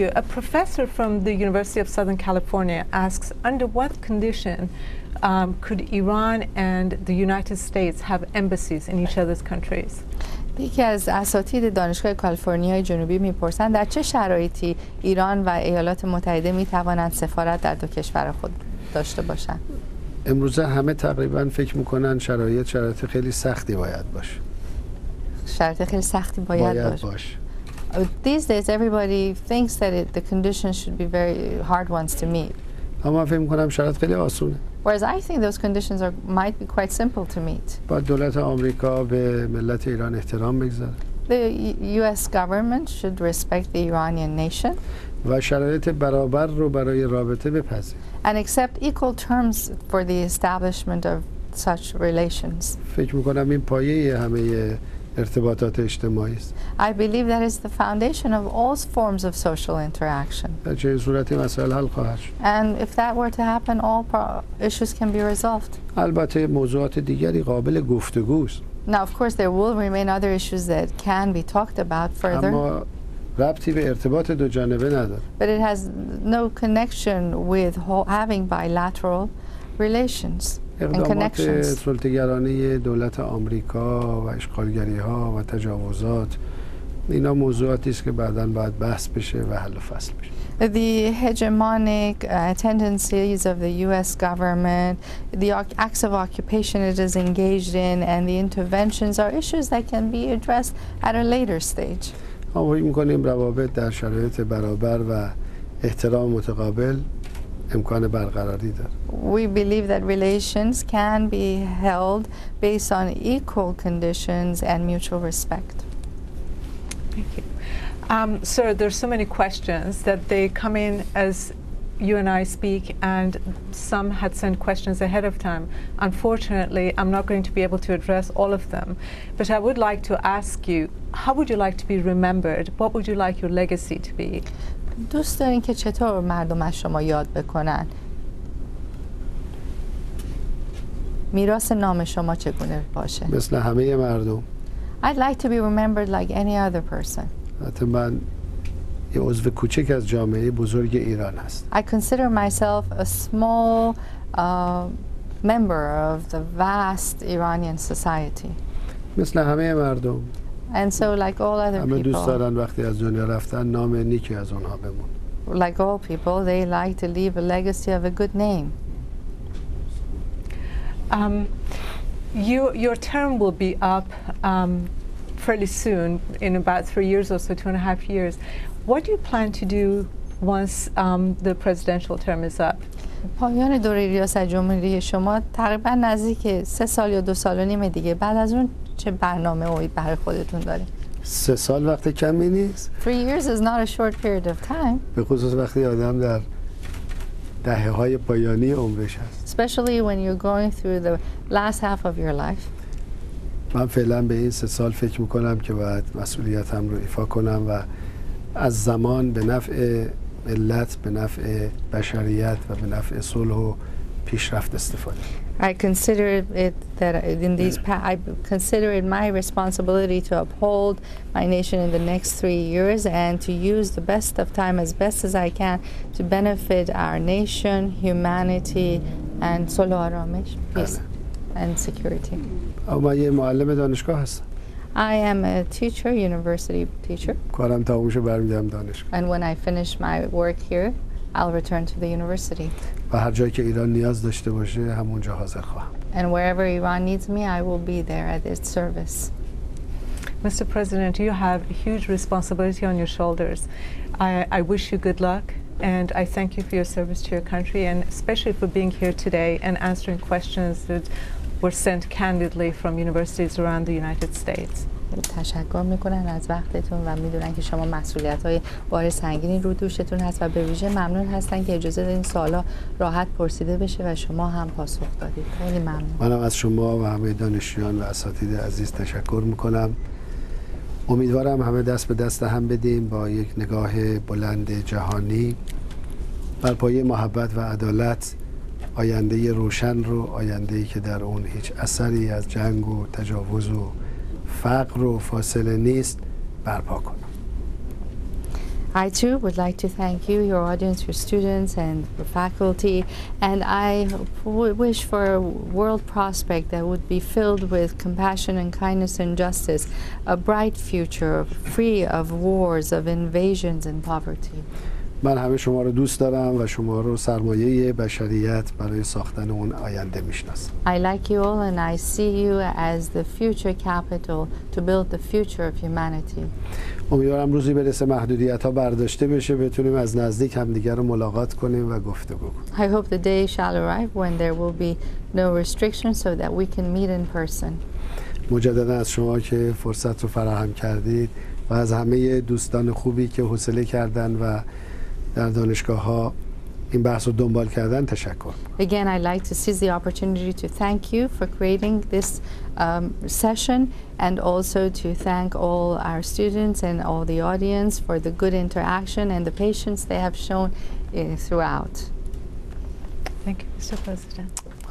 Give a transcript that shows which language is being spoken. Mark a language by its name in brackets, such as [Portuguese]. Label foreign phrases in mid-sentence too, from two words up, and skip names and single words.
[English] A professor from the University of Southern California asks, under what condition could Iran and the United States have embassies in each other's countries? [Persian] یکی از اساتید دانشگاه کالیفرنیای جنوبی میپرسند در چه شرایطی ایران و ایالات متحده میتوانند سفارت در دو کشور خود داشته باشند؟ امروزه همه تقریبا فکر میکنن شرایط خیلی سختی باید باشه. شرایط خیلی سختی باید باشه. [English] These days everybody thinks that the conditions should be very hard ones to meet. [Persian] اما فکر میکنم شرایط خیلی آسونه. [English] Whereas I think those conditions might be quite simple to meet. [Persian] با دولت آمریکا به ملت ایران احترام بگذاره. [English] The U.S. government should respect the Iranian nation. [Persian] و شرایط برابر رو برای رابطه بپذیر. [English] And accept equal terms for the establishment of such relations. [Persian] فکر میکنم این پایه همه ارتباطات اجتماعی است. [English] I believe that is the foundation of all forms of social interaction. [Persian] در چه صورتی مسائل حل خواهد شد. [English] And if that were to happen, all issues can be resolved. [Persian] البته موضوعات دیگری قابل گفتگوست. [English] Now, of course, there will remain other issues that can be talked about further. [Persian] اما ربطی به ارتباط دو جانبه نداره. [English] But it has no connection with having bilateral relations. [Persian] اقدامات سلطه‌گرانه دولت آمریکا و اشغالگری‌ها و تجاوزات اینا موضوعاتی است که بعداً باید بحث بشه و حل و فصل بشه. [English] The hegemonic tendencies of the U.S. government, the acts of occupation it is engaged in, and the interventions are issues that can be addressed at a later stage. [Persian] ما فکر می‌کنیم روابط در شرایط برابر و احترام متقابل امکان برقراری داره. [English] We believe that relations can be held based on equal conditions and mutual respect. Thank you. Sir, there's so many questions that they come in as you and I speak, and some had sent questions ahead of time. Unfortunately, I'm not going to be able to address all of them, but I would like to ask you, how would you like to be remembered? What would you like your legacy to be? [Persian] دوست دارین که چطور مردم از شما یاد بکنن؟ میراث نام شما چگونه باشه؟ مثل همه مردم. [English] I'd like to be remembered like any other person. [Persian] حتی من یه عضو کوچک از جامعه بزرگ ایران هست. [English] I consider myself a small member of the vast Iranian society. [Persian] مثل همه مردم. [English] And so like all other [Persian] همه دوست [English] people, [Persian] دارن وقتی از دنیا رفتن نام نیکی از اونها بمون. [English] like all people, they like to leave a legacy of a good name. Your term will be up fairly soon, in about 3 years or so, 2.5 years. What do you plan to do once the presidential term is up? [Persian] پایان دوره ریاست جمهوری شما تقریبا نزدیک 3 سال یا 2 سال و نیم دیگه. بعد از اون چه برنامه برای خودتون دارید؟ 3 سال وقت کمی نیست. [English] 3 years is not a short period of time. [Persian] به خصوص وقتی آدم در دهه‌های پایانی عمرش هست. [English] Especially when you're going through the last half of your life. [Persian] من فعلا به این 3 سال فکر میکنم که باید مسئولیتم رو ایفا کنم و از زمان به نفع ملت، به نفع بشریت و به نفع صلح و پیشرفت استفاده. [English] I consider it that I consider it my responsibility to uphold my nation in the next 3 years and to use the best of time as best as I can to benefit our nation, humanity, and [Persian] صلح و آرامش, [English] peace and security. [Persian] من یه معلم دانشگاه هستم. [English] I am a teacher, university teacher. [Persian] کارم تموم شه برمیگردم دانشگاه. [English] And when I finish my work here, I'll return to the university. [Persian] و هر جایی که ایران نیاز داشته باشه همونجا حاضر خواهم. [English] And wherever Iran needs me, I will be there at its service. Mr. President, you have a huge responsibility on your shoulders. I wish you good luck, and I thank you for your service to your country, and especially for being here today and answering questions that were sent candidly from universities around the United States. [Persian] تشکر میکنن از وقتتون و میدونن که شما مسئولیت‌های بار سنگینی رو دوشتون هست و به ویژه ممنون هستن که اجازه دادین سوالا راحت پرسیده بشه و شما هم پاسخ دادید. خیلی ممنون. منم از شما و همه دانشجویان و اساتید عزیز تشکر میکنم امیدوارم همه دست به دست هم بدیم با یک نگاه بلند جهانی بر پایه محبت و عدالت آینده روشن رو، آینده‌ای که در اون هیچ اثری از جنگ و تجاوز و فقر و فاصله نیست برپا کنیم. [English] I too would like to thank you, your audience, your students and your faculty, and I wish for a world prospect that would be filled with compassion and kindness and justice, a bright future free of wars, of invasions and poverty. [Persian] من همه شما رو دوست دارم و شما رو سرمایه بشریت برای ساختن اون آینده میشناسم. [English] I like you all and I see you as the future capital to build the future of humanity. [Persian] امیدوارم روزی برسه محدودیت‌ها برداشته بشه، بتونیم از نزدیک همدیگر رو ملاقات کنیم و گفتگو کنیم. [English] I hope the day shall arrive when there will be no restrictions so that we can meet in person. [Persian] مجددا از شما که فرصت رو فراهم کردید و از همه دوستان خوبی که حوصله کردن و در دانشگاه‌ها این بحث رو دنبال کردن تشکر. [English] Again, I'd like to seize the opportunity to thank you for creating this session and also to thank all our students and all the audience for the good interaction and the patience they have shown throughout. Thank you, Mr. President.